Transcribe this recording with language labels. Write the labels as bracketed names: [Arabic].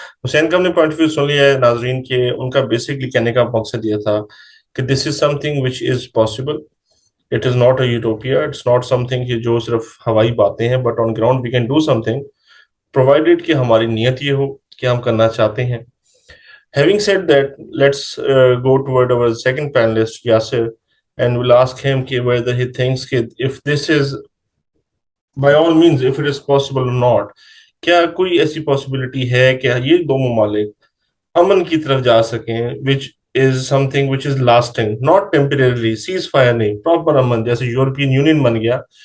[Hindi] हुसैन का हमने point of view सुन लिया है. नाजरीन के उनका बेसिकली कहने का मकसद ये था कि [English] This is something which is possible. It is not a utopia, it's not something [Hindi] कि जो सिर्फ हवाई बातें हैं, [English] but on ground we can do something, provided [Hindi] कि हमारी नीयत ये हो कि हम करना चाहते हैं. [English] Having said that, let's go toward our second panelist, Yasir, and we'll ask him whether he thinks if this is, by all means, if it is possible or not. [Hindi] क्या कोई ऐसी पॉसिबिलिटी है कि ये दो ममालिक अमन की तरफ जा सकें, [English] which is something which is lasting, not temporarily, [Hindi] cease fire नहीं, proper अमन जैसे यूरोपियन यूनियन बन गया.